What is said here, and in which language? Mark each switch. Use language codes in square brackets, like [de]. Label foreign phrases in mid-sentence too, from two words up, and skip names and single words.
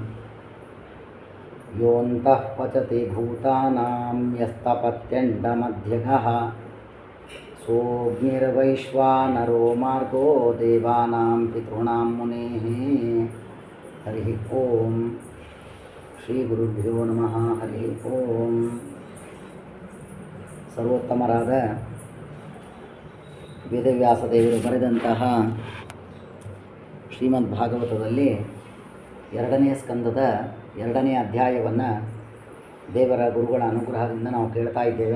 [sa] योऽन्तः पचति भूतानां यस्तपत्यण्डमध्यगः सोऽग्निर्वैश्वानरो मार्गो देवानां पितॄणां मुनेः हरिः ओम् ಶ್ರೀಗುರುಭ್ಯೋ ನಮಃ ಹರಿ ಓಂ. [kn] ಸರ್ವೋತ್ತಮರಾದ ವೇದವ್ಯಾಸ ದೇವರು ಬರೆದಂತಹ ಶ್ರೀಮದ್ ಭಾಗವತದಲ್ಲಿ 2ನೇ ಸ್ಕಂದದ 2ನೇ ಅಧ್ಯಾಯವನ್ನು ದೇವರ ಗುರುಗಳ ಅನುಗ್ರಹದಿಂದ ನಾವು ಕೇಳ್ತಾ ಇದ್ದೇವೆ.